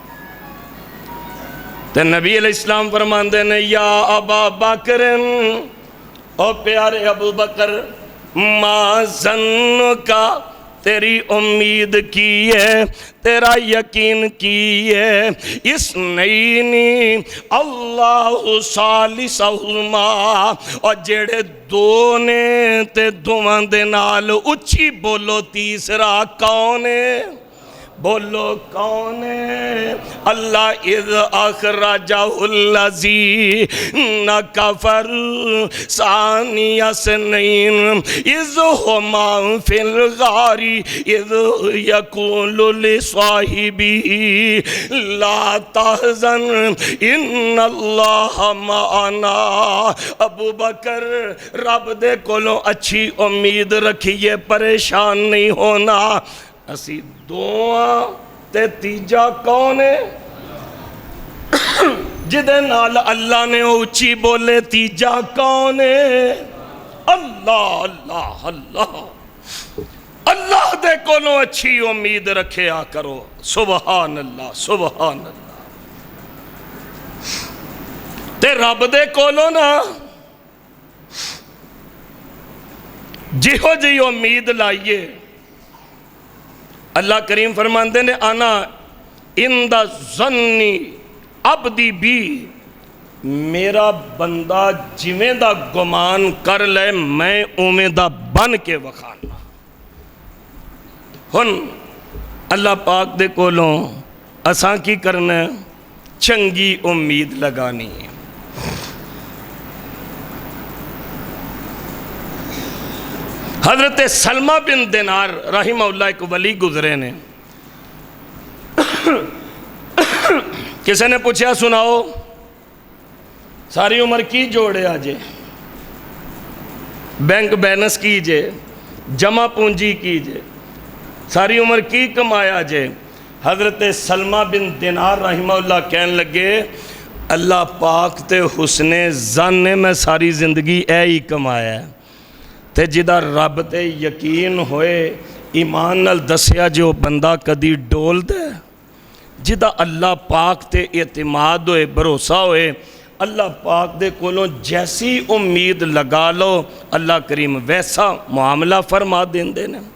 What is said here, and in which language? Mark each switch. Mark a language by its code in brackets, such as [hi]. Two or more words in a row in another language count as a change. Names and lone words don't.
[pa] تو نبی علیہ السلام فرماندے نے [ar] یا ابا بکر، [pa] او پیارے ابو بکر، [ar] ما ظن [pa] کا تیری امید کی ہے، تیرا یقین کی ہے۔ [ar] اثنین اللہ ثالثہما، [pa] اور جڑے دو نے تے دوواں دے نال اچھی بولو تیسرا کون ہے؟ بولو کون ہے؟ [ar] اللہ اذ اخرجہ الذین کفر ثانی اثنین اذ ہما فی الغار اذ یقول لصاحبہ لا تحزن ان اللہ معنا۔ [pa] ابو بکر رب دے کولوں اچھی امید رکھیے، پریشان نہیں ہونا۔ اسی دعا تے تیجا کون ہے؟ جدے نال اللہ نے اچھی بولے، تیجا کون ہے؟ اللہ اللہ اللہ اللہ دے کولوں اچھی امید رکھیا کرو۔ [ar] سبحان اللہ سبحان اللہ۔ [pa] تے رب دے کولوں نا جہو جی امید لائیے۔ اللہ کریم فرماندے نے [ar] انا اندہ ظنی عبدی [pa] بھی، میرا بندہ جویں دا گمان کر لے میں اویں دا بن کے وکھانا۔ ہن اللہ پاک دے کولوں اساں کی کرنا ہے؟ چنگی امید لگانی ہے۔ حضرت سلمہ بن دینار [ar] رحمہ اللہ [pa] ایک ولی گزرے نے، کسی نے پوچھا سناؤ ساری عمر کی جوڑے آجے، [en] bank balance [pa] کیجے، جمع پونجی کیجے، ساری عمر کی کمایا جے۔ حضرت سلمہ بن دینار [ar] رحمہ اللہ [pa] کہنے لگے اللہ پاک تے حسن ظن نے میں ساری زندگی اے ہی کمایا ہے، تے جدہ رب تے یقین ہوئے ایمان نال دسیا جو بندہ کدی ڈول دے، جدہ اللہ پاک تے اعتماد ہوئے بھروسہ ہوئے، اللہ پاک دے کولوں جیسی امید لگا لو اللہ کریم ویسا معاملہ فرما دین دینے۔